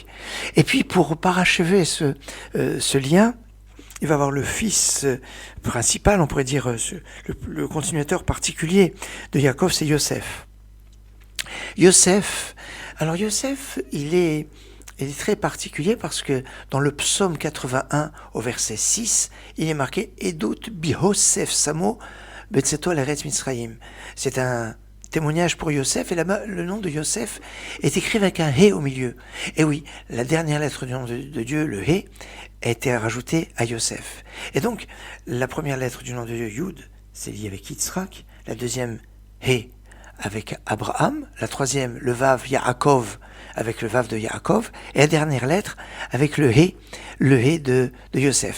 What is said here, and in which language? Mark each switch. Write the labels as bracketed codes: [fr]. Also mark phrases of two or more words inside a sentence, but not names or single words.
[fr] Et puis pour parachever ce lien, il va avoir le fils principal, on pourrait dire le continuateur particulier de Yaakov, c'est Yosef. Yosef, il est très particulier parce que dans le psaume 81 au verset 6, il est marqué [he] עדות ביהוסף שמו בצאתו על ארץ מצרים. [fr] C'est un témoignage pour Yosef, et là-bas, le nom de Yosef est écrit avec un He au milieu. Et oui, la dernière lettre du nom de Dieu, le He, a été rajoutée à Yosef. Et donc, la première lettre du nom de Dieu, Yud, c'est lié avec Yitzhak, la deuxième, He, avec Abraham, la troisième, le Vav, Yaakov, avec le Vav de Yaakov, et la dernière lettre, avec le He de Yosef.